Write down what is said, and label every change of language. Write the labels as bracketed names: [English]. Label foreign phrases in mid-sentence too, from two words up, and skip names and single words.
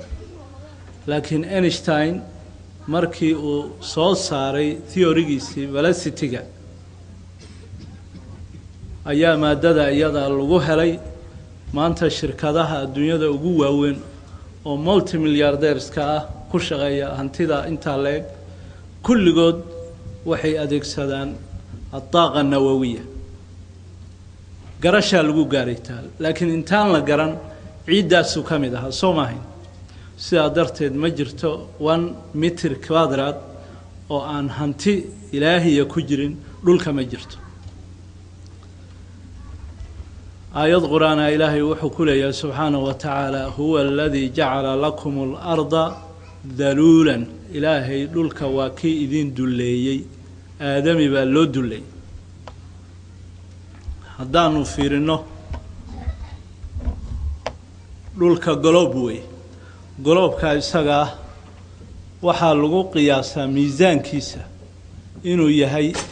[Somali] laakiin Einstein markii uu soo saaray theory-giisii velocity-ga ayaa maadada iyada lagu helay. maanta shirkadaha adduunyada ugu waaweyn oo multimilliardaires-ka ku shaqeeya hantida inta leeg kulligood waxay adeegsadaan [Arabic] الطاقة النووية. [Somali] garasha lagu gaaraytaa laakiin intaan la garan ciidaasu kamid ah Soomaaliya sidaa darteed ma jirto 1 mitir kwadaraad oo aan hanti Ilaahiya ku jirin dhulka ma jirto. aayad quraana Ilaahay wuxuu ku leeyahay [Arabic] سبحانه وتعالى هو الذي جعل لكم الأرض ذلولا. [Somali] Ilaahay dhulka waa kii idin duleeyay aadami baa loo duleeyay. haddaanu fiirino dhulka globe globe-ka isaga waxaa lagu qiyaasaa miisaankiisa inuu yahay